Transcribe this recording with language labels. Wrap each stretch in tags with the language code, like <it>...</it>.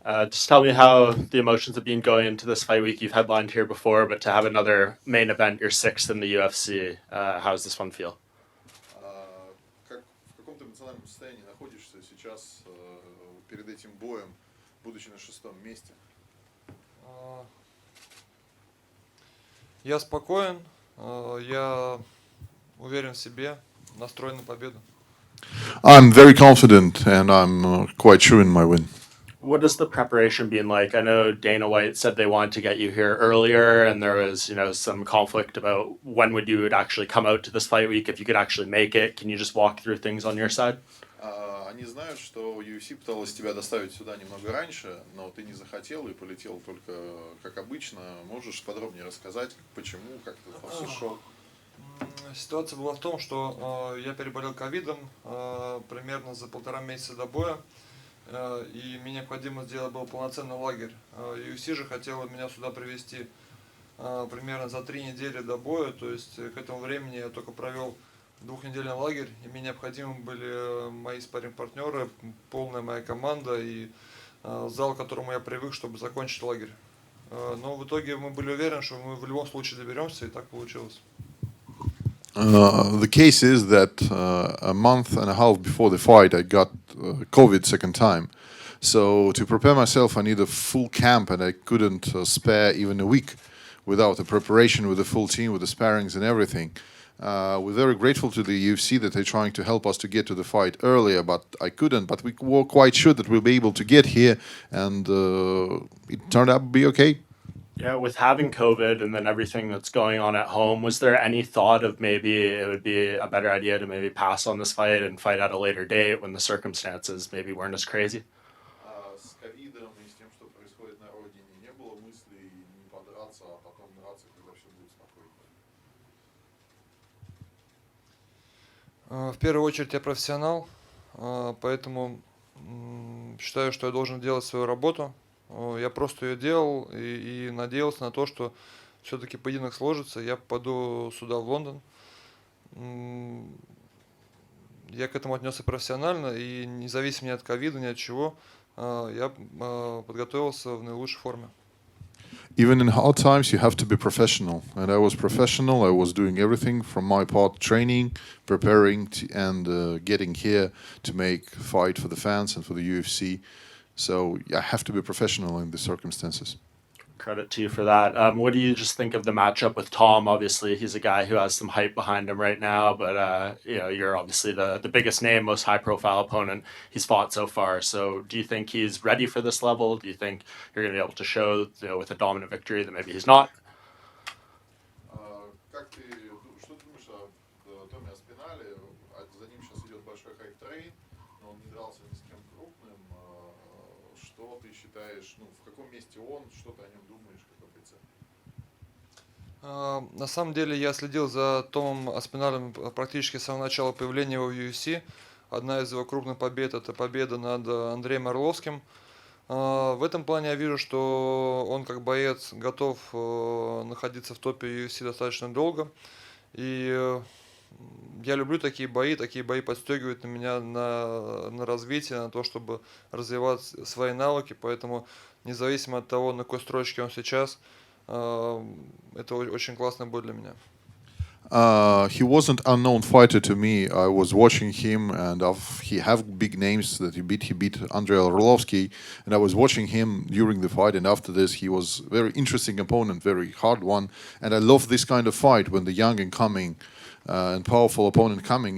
<en>Just tell me how the emotions have been going into this fight week. You've headlined here before, but to have another main event, your sixth in the UFC, how does this one feel?</en> <ru>Как, в каком ты эмоциональном состоянии находишься сейчас перед этим боем, будучи на шестом месте? А, Я спокоен, я уверен в себе, настроен на победу.</ru> <en>I'm very confident and I'm quite sure in my win. What has the preparation been like? I know Dana White said they wanted to get you here earlier, and there was, some conflict about when would you would actually come out to this fight week if you could actually make it. Can you just walk through things on your side?</en> <ru>Они знают, что UFC пыталась тебя доставить сюда немного раньше, но ты не захотел и полетел только как обычно. Можешь подробнее рассказать, почему, как ты там все шел? Ситуация была в том, что я переболел ковидом примерно за 1,5 месяца до боя, и мне необходимо сделать был полноценный лагерь. UFC же хотела меня сюда привезти примерно за 3 недели до боя, то есть к этому времени я только провел 2-недельный лагерь, и мне необходимы были мои спарринг-партнеры, полная моя команда и зал, к которому я привык, чтобы закончить лагерь. Но в итоге мы были уверены, что мы в любом случае доберемся, и так получилось.</ru> <en>The case is that a month and a half before the fight, I got COVID second time. So to prepare myself, I need a full camp, and I couldn't spare even a week without a preparation with the full team, with the sparrings and everything. We're very grateful to the UFC that they're trying to help us to get to the fight earlier, but I couldn't. But we were quite sure that we'll be able to get here, and it turned out to be okay. Yeah, with having COVID and then everything that's going on at home, was there any thought of maybe it would be a better idea to maybe pass on this fight and fight at a later date when the circumstances maybe weren't as crazy?</en> <ru>С ковидом и с тем, что происходит на родине, не было мыслей не подраться, а потом драться, когда все будет спокойно. В первую очередь я профессионал, поэтому считаю, что я должен делать свою работу. Я просто ее делал и надеялся на то, что все-таки поединок сложится, я попаду сюда, в Лондон. Я к этому отнесся профессионально, и независимо ни от ковида, ни от чего, я подготовился в наилучшей форме.</ru> <en>Even in hard times, you have to be professional. And I was professional. I was doing everything from my part, training, preparing, and getting here to make fight for the fans and for the UFC. So I have to be professional in the circumstances. Credit to you for that. What do you just think of the matchup with Tom? Obviously, he's a guy who has some hype behind him right now, but you're obviously the biggest name, most high-profile opponent he's fought so far. So, do you think he's ready for this level? Do you think you're going to be able to show, with a dominant victory, that maybe he's not?</en> <ru>Как ты, что ты думаешь о Томе Аспинале? За ним сейчас идет большой хайп-трейн, но он не дрался ни с кем крупным. Что ты считаешь, в каком месте он, что ты о нем думаешь, как о бойце? На самом деле я следил за Томом Аспиналем практически с самого начала появления его в UFC. Одна из его крупных побед – это победа над Андреем Орловским. В этом плане я вижу, что он как боец готов находиться в топе UFC достаточно долго. И я люблю такие бои подстегивают на меня на развитие, на то, чтобы развивать свои навыки. Поэтому независимо от того, на какой строчке он сейчас, это очень классный бой для меня.</ru> <en>He wasn't unknown fighter to me. I was watching him, and he have big names that he beat. He beat Andrei Orlovsky, and I was watching him during the fight. And after this, he was very interesting opponent, very hard one. And I love this kind of fight when the young and coming and powerful opponent coming.</en>